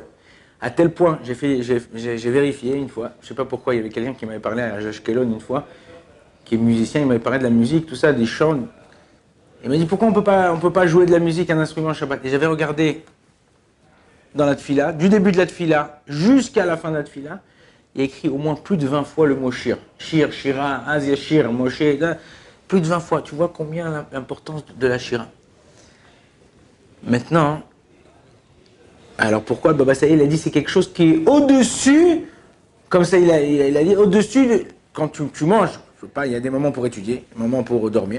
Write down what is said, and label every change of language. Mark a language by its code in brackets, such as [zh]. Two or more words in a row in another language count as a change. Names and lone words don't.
[fr] À tel point, j'ai vérifié une fois, je ne sais pas pourquoi, il y avait quelqu'un qui m'avait parlé à Josh Kellon une fois, qui est musicien, il m'avait parlé de la musique, tout ça, des chants. Il m'a dit pourquoi on peut pas jouer de la musique, un instrument Shabbat. Et j'avais regardé dans la tfila, du début de la tfila jusqu'à la fin de la tfila, il y a écrit au moins plus de 20 fois le mot shir. [he] שיר שירה אשירה שיר משה, [fr] plus de 20 fois. Tu vois combien l'importance de la shira. Maintenant, alors pourquoi Baba Saleh, il a dit c'est quelque chose qui est au-dessus, comme ça il a dit, au-dessus, quand tu manges, il y a des moments pour étudier, des moments pour dormir.